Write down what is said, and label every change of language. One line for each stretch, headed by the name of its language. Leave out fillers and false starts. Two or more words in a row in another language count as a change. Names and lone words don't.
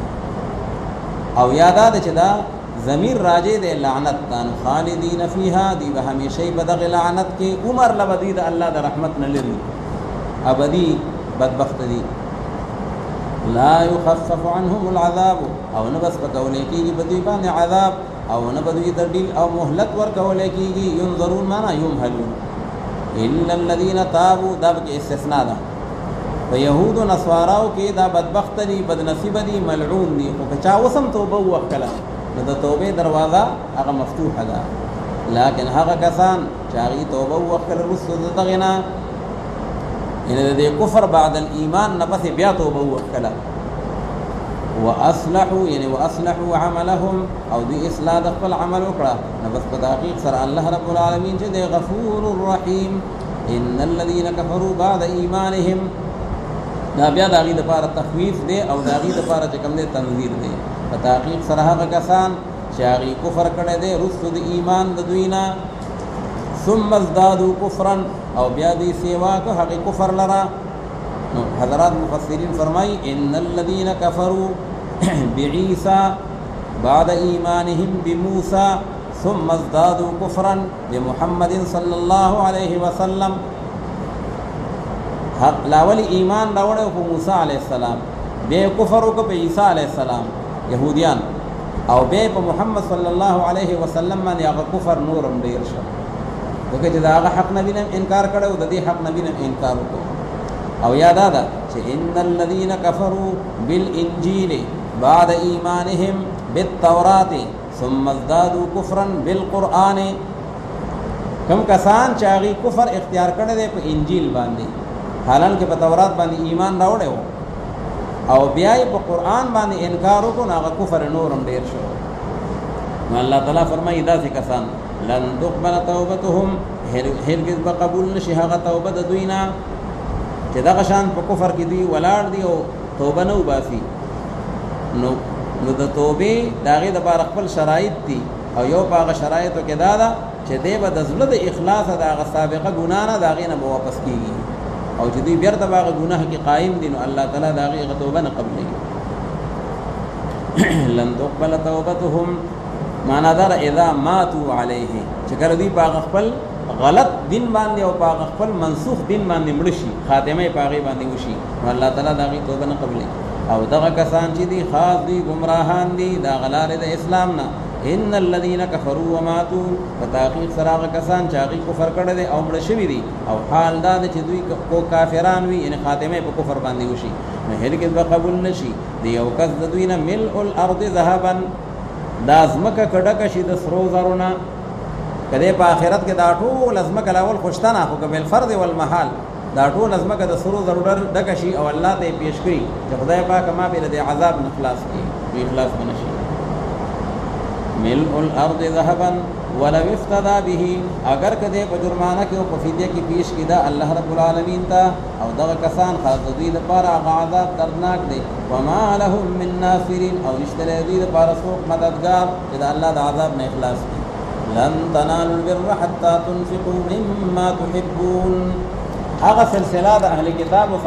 Pashto: او یادا ده چې دا ضمیر راجع دی لعنت تان،
Arabic: خالدین فیها،
Pashto: دی به همیشه په دغه لعنت کې عمر لبدی د الله د رحمت نه لري، ابدی بدبخت دي.
Arabic: لا يخفف عنهم العذاب،
Pashto: او نه بس پکولې کېږي په دې باندې عذاب، او نه بدوی تدلیل او مهلت ورکولې کېږي.
Arabic: ينظرون معنا يمهلون، الا الذين تابوا،
Pashto: دا به استثناء ده. په يهود او نصاراو کې دا بدبخت دي، بدنصیب دي، ملعون دي، خو که چا وسم توبه وکړه نو د توبې دروازه هغه مفتوحه ده. لیکن هغه کسان چې هغه توبه وکړه رسو دغه نه ان د کفر
Arabic: بعد الايمان
Pashto: نه پس بیا توبه وکړه، واصلحوا یعنی
Arabic: واصلحوا عملهم،
Pashto: او دی اصلاح د خپل عمل وکړه، نو بس په تحقیق سره الله رب العالمین چې دی غفور الرحیم.
Arabic: ان الذين كفروا بعد ایمانهم،
Pashto: دا بیا د هغې دپاره تخویف دی او د هغې دپاره چې کوم دی تنذیر دی. په تحقیق سره هغه کسان چې هغې کفر کړی دی رستو د ایمان د دوی نه،
Arabic: ثم ازدادوا کفرا،
Pashto: او بیا دوی سیوا که هغې کفر لره. نو حضرات مفسرین فرمایي
Arabic: ان الذین کفروا بعیسی بعد ایمانهم بموسی ثم ازدادوا کفرا بمحمد صلی الله علیه وسلم،
Pashto: لاول ایمان راوړو په موسی
Arabic: علیه السلام،
Pashto: بیا کفر وکړ په عیسی
Arabic: علیه السلام
Pashto: یهودیان، او بیا په محمد
Arabic: صلی الله علیه وسلم
Pashto: باندې هغه کفر نورم ډیر شو، ځکه چې د هغه حق نبی نه انکار کړی او د دې حق نبی نه انکار وکړو. او یاد ده چې
Arabic: ان الذين كفروا بالانجيل بعد ایمانهم بالتوراة ثم ازدادوا كفرا بالقرآن،
Pashto: کم کسان چې هغه کفر اختیار کړی دی په انجیل باندې، حالانکه په تورات باندې ایمان راوړی و، او بیا یې په قرآن باندې انکار وکړو، نو هغه کفر نورم ډیر شو. نو الله تعالی فرمایي داسې کسان
Arabic: لن تقبل توبتهم،
Pashto: هرگز به قبول نشي هغه توبه د دوی نه چې دغه شان په کفر کې دوی ولاړ دي او توبه نه وباسي. نو د توبې د هغې دپاره خپل شرایط دي، او یو په هغه شرایطو کې دا ده چې دی به د زړه د اخلاصه د هغه سابقه ګناه نه د هغې نه به واپس کېږي، او چې دوی بېرته به هغه ګناه کې قایم دي، نو الله تعالی د هغې هغه توبه نه قبلوي.
Arabic: لن تقبل توبتهم
Pashto: معنا دا
Arabic: اذا ماتوا علیه،
Pashto: چې کله دوی په هغه خپل غلط دین باندې او په هغه خپل منسوخ دین باندې مړه شي، خاتمه یې په هغې باندې وشي، نو الله تعالی د هغې توبه نه قبلوي. او دغه کسان چې دي خاص دي ګمراهان دي د هغه لارې د اسلام نه.
Arabic: ان الذين كفروا وماتوا،
Pashto: په تحقیق سره هغه کسان چې هغې کفر کړی دی او مړه شوي دي، او حال دا ده چې دوی کو کافران وي، یعنې خاتمه یې په کفر باندې وشي، نو هرګز به قبول نه شي د یو کس د دوی نه
Arabic: ملء الارض ذهبا،
Pashto: دا ځمکه که ډکه شي د سرو زرو نه، که دی په آخرت کې دا ټوله ځمکه لاول خوشتنه، خو که
Arabic: بالفرض والمحال
Pashto: دا ټوله ځمکه د سرو زرو ډکه شي او الله ته یې پیش کړي چې خدای پاکه ما به د عذاب نه خلاص کړي، نو اخلاص به نه شي.
Arabic: ملء الارض ذهبا ولو افتدى به،
Pashto: اگر که دی په جرمانه کې او په فدیه کې پیش کړي دا الله رب العالمین ته، او دغه کسان خاص د دوی لپاره هغه عذاب دردناک دی.
Arabic: وما لهم من ناصرین،
Pashto: او نشته د دوی لپاره څوک مددګار چې د الله د عذاب نه اخلاص کړي.
Arabic: لن تنالوا البر حتى تنفقوا مما تحبون،
Pashto: هغه سلسله د اهل کتاب